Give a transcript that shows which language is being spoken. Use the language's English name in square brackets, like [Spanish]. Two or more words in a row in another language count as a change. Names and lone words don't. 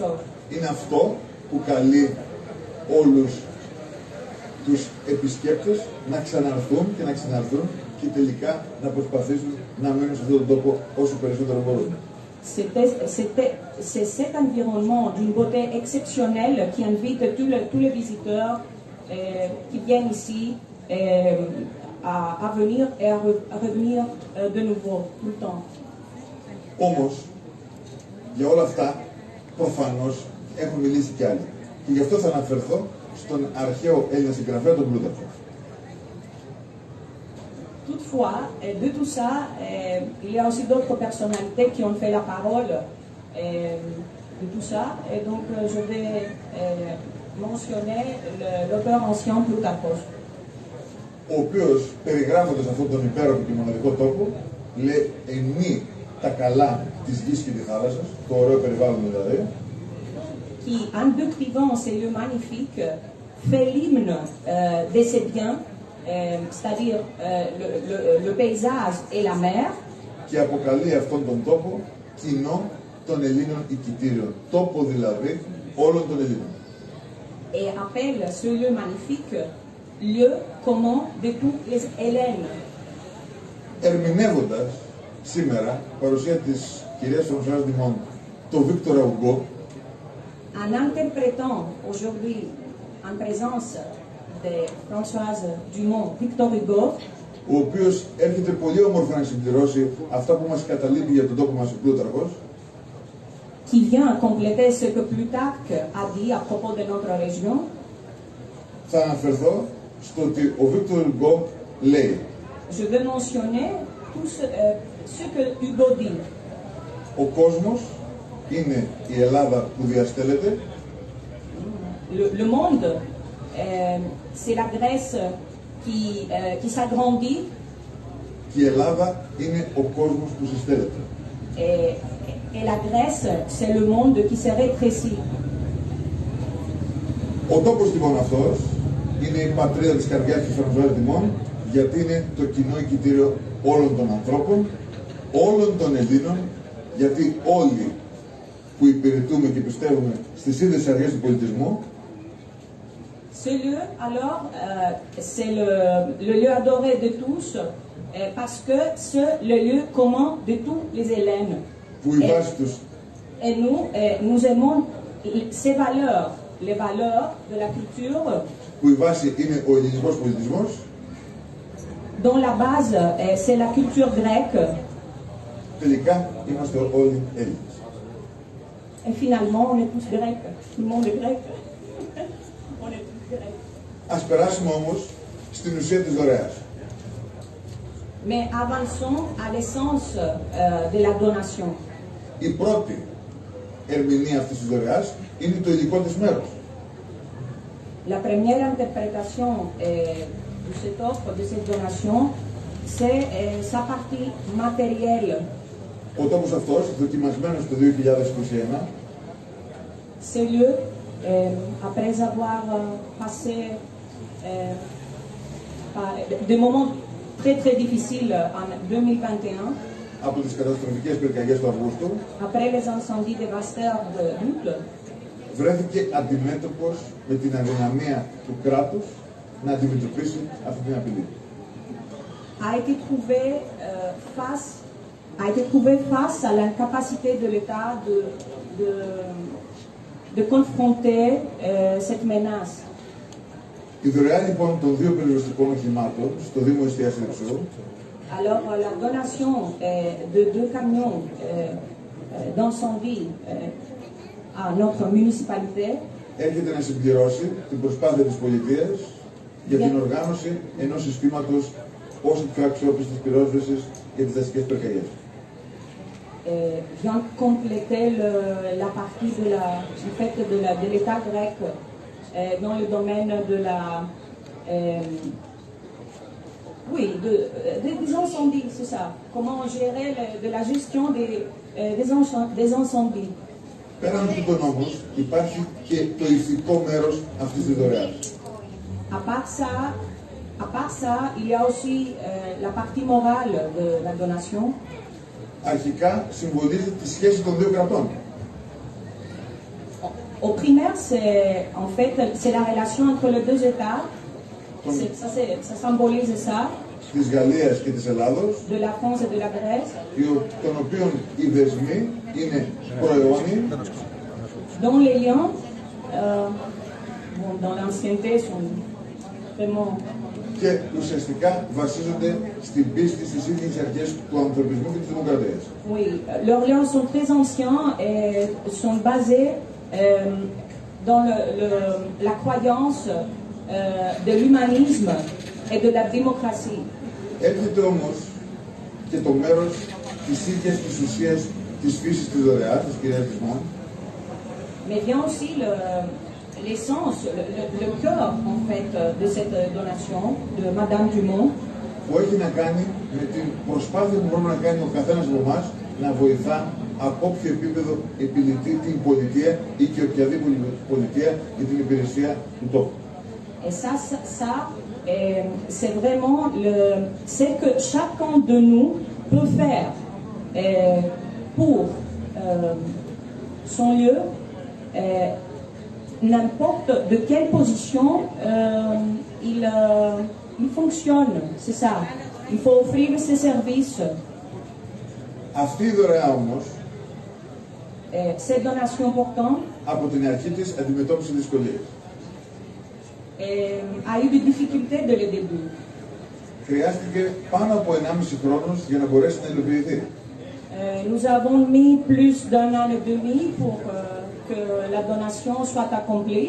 [Greek] Είναι αυτό που καλεί όλους τους επισκέπτες να ξαναρθούν και να ξαναρθούν και τελικά να προσπαθήσουν να μείνουν σε αυτόν τον τόπο όσο περισσότερο μπορούν. [French] C'est cet environnement d'une beauté exceptionnelle qui invite tous les visiteurs qui viennent ici à venir et à revenir de nouveau, tout le temps. [Greek] Όμως, για όλα αυτά, προφανώς έχουν μιλήσει κι άλλοι. Και γι' αυτό θα αναφερθώ στον αρχαίο Έλληνα συγγραφέα, τον Πλούταρχο. [French] Toutefois, de tout ça, il y a aussi d'autres personnalités qui ont fait la parole de tout ça. Et donc, je vais mentionner l'auteur ancien Plutarchos. [Greek] Ο οποίος, perigράφοντας αυτόν τον υπέροχο και μοναδικό τόπο, λέει εννοεί τα καλά της γης και της θάλασσας, το ωραίο περιβάλλον δηλαδή, [French] qui, en décrivant ces lieux magnifiques, fait l'hymne de ces biens, c'est-à-dire le paysage et la mer, [Greek] και αποκαλεί αυτόν τον τόπο κοινό των Ελλήνων οικητήριων. Τόπο δηλαδή όλων των Ελλήνων. [French] et appelle ce lieu magnifique lieu commun de tous les Hélènes. [Greek] Ερμηνεύοντας σήμερα παρουσία της κυρίας Φρανσουάζ Ντιμόν, το Βίκτορα Ουγκό, [French] En interprétant aujourd'hui, en présence de Françoise Dumont, Victor Hugo, [Greek] ο οποίος έρχεται πολύ όμορφα να συμπληρώσει αυτά που μας καταλείπει για τον τόπο μας ο Πλούταρχος, [French] qui vient compléter ce que Plutarque a dit à propos de notre région, [Greek] θα αναφερθώ στο ότι ο Βίκτορ Ουγκό λέει [French] je veux mentionner tout ce que Hugo dit. [Greek] ο κόσμος είναι η Ελλάδα που διαστέλλεται, [French] Le monde, c'est la Grèce qui s'agrandit [Greek] και η Ελλάδα είναι ο κόσμος που συστέλλεται. [French] et la Grèce, c'est le monde qui se rétrécit. [Greek] Ο τόπος λοιπόν αυτός είναι η πατρίδα της καρδιάς της Φρανσουάζ Ντιμόν, γιατί είναι το κοινό οικητήριο όλων των ανθρώπων, όλων των Ελλήνων, γιατί όλοι που υπηρετούμε και πιστεύουμε στις ίδιες αρχές του πολιτισμού, [French] Ce lieu, alors, c'est le lieu adoré de tous, parce que c'est le lieu commun de tous les Hélènes. [Greek] που η βάση τους [French] Et nous aimons ces valeurs, les valeurs de la culture, [Greek] που η βάση είναι ο ελληνικός πολιτισμός, [French] dont la base, c'est la culture grecque. τελικά είμαστε όλοι Έλληνες. Et finalement, on est tous grecs. Tout le monde est grec. On est tous grecs. [Greek] Ας περάσουμε όμως στην ουσία της δωρεάς. [French] Mais avançons à l'essence de la donation. [Greek] Η πρώτη ερμηνεία αυτής της δωρεάς είναι το υλικό της μέρος. [French] La première interprétation de cette offre, de cette donation, c'est sa partie matérielle. [Greek] Ο τόπος αυτός, δοκιμασμένος το 2021, [French] Ce lieu, après avoir passé par des moments très très difficiles en 2021, [Greek] από τις καταστροφικές πυρκαγιές του Αυγούστου, [French] après les incendies dévastateurs d'août, [Greek] βρέθηκε αντιμέτωπος με την αδυναμία του κράτους να αντιμετωπίσει αυτή την απειλή. [French] a été trouvé face à l'incapacité de l'État de confronter cette menace. [Greek] Η δωρεά λοιπόν των δύο περιοριστικών οχημάτων στο Δήμο Εστίας Λειψού [French] Alors, la donation de 2 camions d'incendie à notre municipalité [Greek] έρχεται να συμπληρώσει την προσπάθεια της πολιτείας για την οργάνωση ενός συστήματος όσο πιο αξιόπιστης πυρόσβεσης για τις δασικές πυρκαγιές. [French] Vient compléter la partie du fait de l'État grec dans le domaine de la des incendies, c'est ça. Comment gérer de la gestion des incendies. [Greek] Πέραν τούτων όμως υπάρχει και το ηθικό μέρος αυτής της δωρεάς. [French] À part ça, il y a aussi la partie morale de la donation. [Greek] Αρχικά συμβολίζει τη σχέση των δύο κρατών. [French] Au primaire, c'est la relation entre les deux États. Ça symbolise ça. [Greek] Της Γαλλίας και της Ελλάδος, [French] de la France et de la Grèce, [Greek] των οποίων οι δεσμοί είναι προαιώνιοι, [French] dont les liens, dans l'ancienneté, sont vraiment... [Greek] και ουσιαστικά βασίζονται στην πίστη στις ίδιες αρχές του ανθρωπισμού και της δημοκρατίας. [French] Oui, leurs liens sont très anciens et sont basés dans la croyance de l'humanisme et de la démocratie. [Greek] Έρχεται όμως και το μέρος της ίδιας της ουσίας της φύσης της δωρεάς, της κυρίας της Μόν. [French] Mais vient aussi l'essence, le cœur en fait de cette donation de Madame Dumont. [Greek] Που έχει να κάνει με την προσπάθεια που μπορούμε να κάνει ο καθένας από εμάς να βοηθά από όποιο επίπεδο επιληθεί την πολιτεία ή και οποιαδήποτε πολιτεία για την υπηρεσία του τόπου. [French] Et ça c'est vraiment ce que chacun de nous peut faire pour son lieu, n'importe de quelle position il fonctionne, c'est ça. Il faut offrir ses services. [Greek] Αυτή η δωρεά όμως, [French] cette donation pourtant, [Greek] από την αρχή της αντιμετώπισε δυσκολίες. [French] A eu des difficultés dès le début. [Greek] Χρειάστηκε πάνω από 1,5 χρόνος για να μπορέσει να υλοποιηθεί. [French] Nous avons mis plus d'un an et demi pour que la donation soit accomplie.